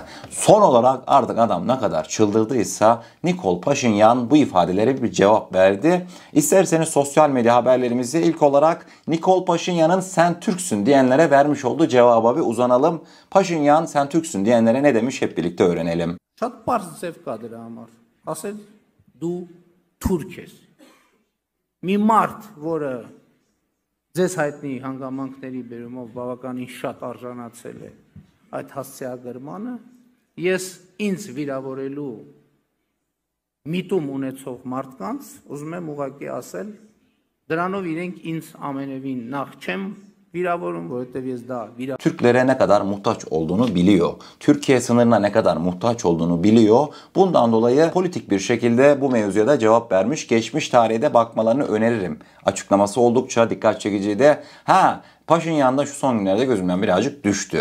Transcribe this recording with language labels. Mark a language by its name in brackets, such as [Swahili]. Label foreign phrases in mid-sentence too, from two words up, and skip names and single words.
[Turkish] Son olarak artık adam ne kadar çıldırdıysa Nikol Paşinyan bu ifadelere bir cevap verdi. İsterseniz sosyal medya haberlerimizi ilk olarak Nikol Paşinyan'ın sen Türksün diyenlere vermiş olduğu cevaba bir uzanalım. Paşinyan sen Türksün diyenlere ne demiş hep birlikte öğrenelim. [Armenian] Շատ բարձ ձև կա դրա համար։ Ասել դու թուրք ես։ Մի մարդ, որը ձեզ հայտնի հանգամանքների բերումով բավականին շատ արժանացել է այդ հասցեագրմանը, ես ինձ վիրավորելու միտում ունեցող մարդկանց ուզում եմ ուղղակի ասել Դրանով իրենք ինձ ամենևին նախ չեմ վիրավորում, որովհետև ես դա [Turkish] Türklere ne kadar muhtaç olduğunu biliyor. Türkiye sınırına ne kadar muhtaç olduğunu biliyor. Bundan dolayı politik bir şekilde bu mevzuya da cevap vermiş. Geçmiş tarihe de bakmalarını öneririm. Açıklaması oldukça dikkat çekiciydi. Paşinyan da şu son günlerde gözümden birazcık düştü.